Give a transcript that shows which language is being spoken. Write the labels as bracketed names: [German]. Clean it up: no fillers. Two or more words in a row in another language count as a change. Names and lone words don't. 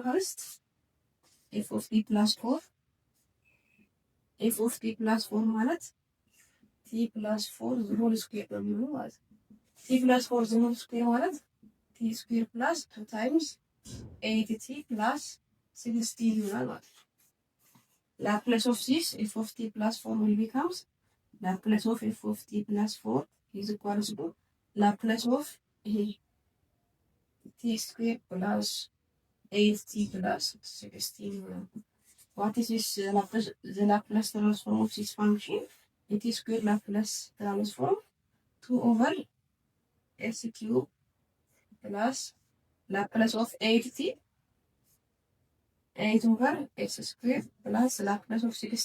[English] first f of t plus 4 f of t plus 4 ማለት t plus 4 the whole square [Amharic] ነው የሚሆነው ማለት ነው። [English] t plus 4 the whole square ማለት t square plus 2 times 8 t plus 16 [Amharic] ይሆናል ማለት ነው። [English] Laplace of this f of t plus 4 will becomes Laplace of f of t plus 4 is equals to Laplace of ይሄ t square plus 8 t plus 16 ይሆናል። What is this the Laplace transform of this function? It is square Laplace transform 2 over s cube plus Laplace of 8t 8 over s square plus Laplace of